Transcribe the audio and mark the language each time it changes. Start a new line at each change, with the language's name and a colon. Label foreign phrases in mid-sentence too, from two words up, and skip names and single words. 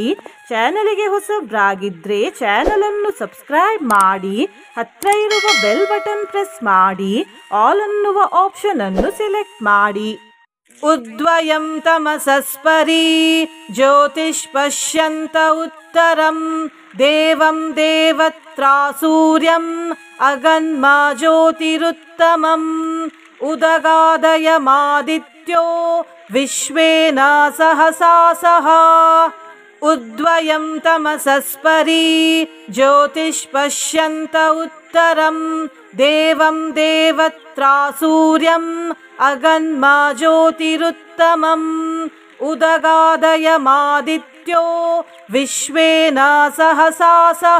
Kannada: ಚಾನಲಿಗೆ ಹೊಸಬ್ರಾಗಿದ್ರೆ ಚಾನಲನ್ನು ಸಬ್ಸ್ಕ್ರೈಬ್ ಮಾಡಿ. ಹತ್ರ ಇರುವ
English: bell button press
Kannada: ಮಾಡಿ. ಆಲ್ ಅನ್ನುವ ಆಪ್ಷನ್ ಅನ್ನು ಸೆಲೆಕ್ಟ್ ಮಾಡಿ.
Sanskrit: ಉದ್ವಯಂ ತಮಸಸ್ಪರಿ ಜ್ಯೋತಿಷ್ ಪಶ್ಯಂತ ಉತ್ತರಂ ದೇವಂ ದೇವತ್ರಾ ಸೂರ್ಯಂ ಅಗನ್ಮಾ ಜ್ಯೋತಿರುತ್ತಮಂ ಉದಗಾದಯಮಾದಿತ್ಯೋ ವಿಶ್ವೇನ ಸಹಸಾ ಸಹ. ಉದ್ವಯಂ ತಮಸಸ್ಪರಿ ಜ್ಯೋತಿಷ್ ಪಶ್ಯಂತ ಉತ್ತರಂ ದೇವಂ ದೇವತ್ರಾ ಸೂರ್ಯಂ ಅಗನ್ಮಾ ಜ್ಯೋತಿರುತ್ತಮಂ ಉದಗಾದಯಮಾದಿತ್ಯೋ ವಿಶ್ವೇನ ಸಹಸಾ ಸಹ.